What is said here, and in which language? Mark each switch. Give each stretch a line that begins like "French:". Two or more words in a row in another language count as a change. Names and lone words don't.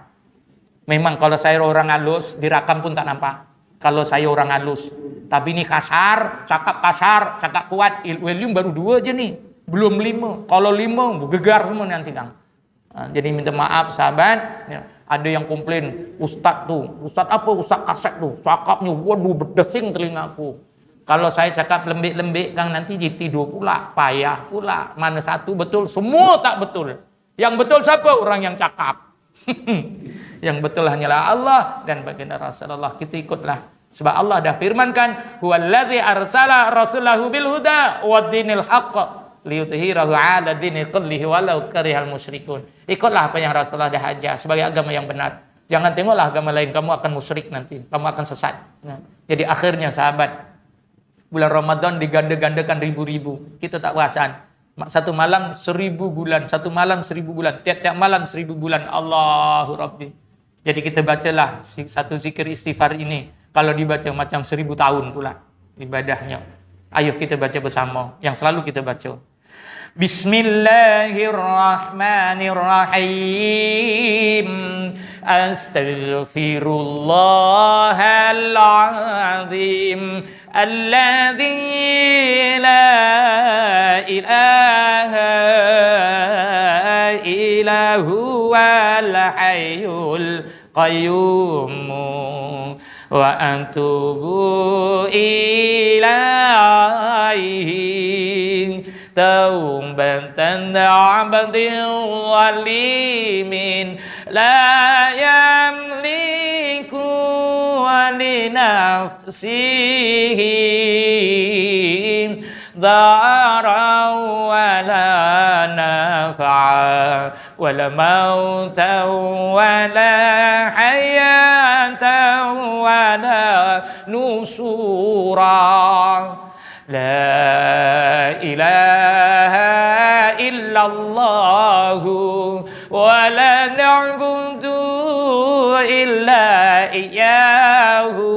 Malay: Memang kalau saya orang halus, dirakam pun tak nampak. Kalau saya orang halus, tapi ini kasar, cakap kuat. William baru 2 aja nih, belum 5. Kalau 5, gegar semua nanti Kang. Nah, jadi minta maaf sahabat. Ya, ada yang komplain, Ustadz apa? Ustadz kaset tuh, cakapnya, waduh berdesing telingaku. Kalau saya cakap lembik-lembik Kang, nanti tidur pula, payah pula. Mana satu betul? Semua tak betul. Yang betul siapa? Orang yang cakap. Yang betul hanyalah Allah dan baginda Rasulullah. Kita ikutlah. Sebab Allah dah firmankan,
Arabic: هو الذي أرسل رسوله بالهدى ودين الحق ليظهره على دين كله ولو كره المشركون.
Malay: Ikutlah apa yang Rasulullah dah ajar sebagai agama yang benar. Jangan tengoklah agama lain, kamu akan musyrik nanti, kamu akan sesat. Nah, jadi akhirnya sahabat, bulan Ramadan diganda-gandakan ribu-ribu. Kita tak perasan. Satu malam 1000 bulan, satu malam 1000 bulan, tiap-tiap malam 1000 bulan. Allahu Rabbi. Jadi kita bacalah satu zikir istighfar ini. Kalau dibaca macam 1000 tahun pula ibadahnya. Ayo kita baca bersama. Yang selalu kita baca.
Arabic: Bismillahirrahmanirrahim. Astaghfirullahalazim. الذي لا إله إلا هو الحي القيوم وأتوب إليه توبة عبد ظالم لا يملك لنفسه ضررا ولا نفعا ولا موتا ولا حياة ولا نشورا لا إله إلا الله ولا نعبد إلا إياه